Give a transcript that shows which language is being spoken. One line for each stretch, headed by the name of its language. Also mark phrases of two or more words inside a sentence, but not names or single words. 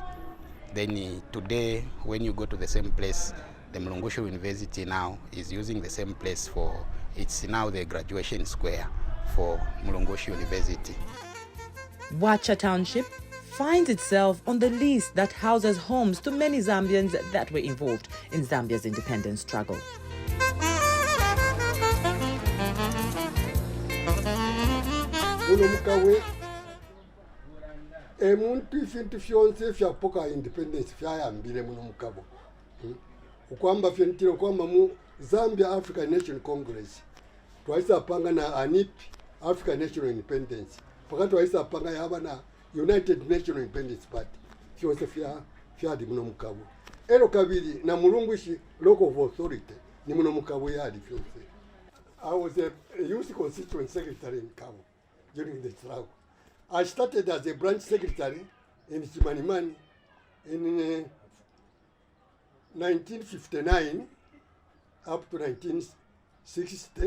English: Then today, when you go to the same place, the Mulungushi University now is using the same place for, it's now the graduation square for Mulungushi University. Wacha Township finds itself on the list that houses homes to many Zambians that were involved in Zambia's independence struggle.
Bemba: Mulungushi emuntu ifintu fyonse fyapoka independence fyayambile Mulungushi. Ukwamba fyentiro kwamba mu Zambia African National Congress twaisa panga na ANIP African National Independence pakati twaisa panga yaba na United National Independence Party fyonse fyadi Mulungushi. Ero kabiri na Mulungushi Local Authority ni Mulungushi yadi fyonse.
English: I was a youth constituent secretary in Kabwe during the struggle. I started as a branch secretary in Chimanimani in 1959 up to 1960.